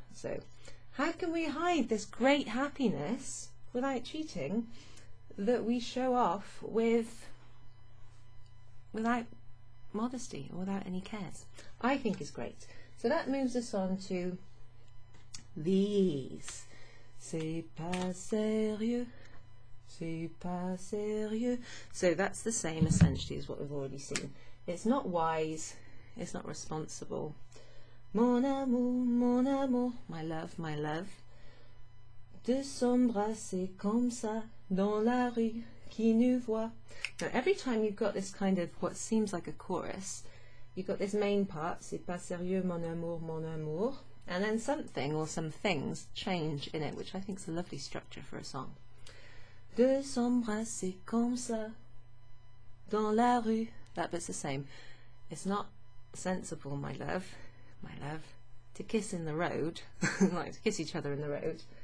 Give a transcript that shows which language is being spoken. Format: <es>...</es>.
<en>So, how can we hide this great happiness without cheating that we show off without modesty or without any cares? I think is great. So that moves us on to these.</en> <fr>C'est pas sérieux, c'est pas sérieux.</fr> <en>So that's the same essentially as what we've already seen. It's not wise, it's not responsible.</en> <fr>Mon amour,</fr> <en>my love.</en> <fr>De s'embrasser comme ça dans la rue, qui nous voit.</fr> <en>Now every time you've got this kind of what seems like a chorus, you've got this main part,</en> <fr>c'est pas sérieux mon amour,</fr> <en>and then something or some things change in it, which I think is a lovely structure for a song.</en> <fr>De s'embrasser comme ça dans la rue.</fr> <en>That bit's the same. It's not sensible, my love, to kiss in the road, like to kiss each other in the road.</en>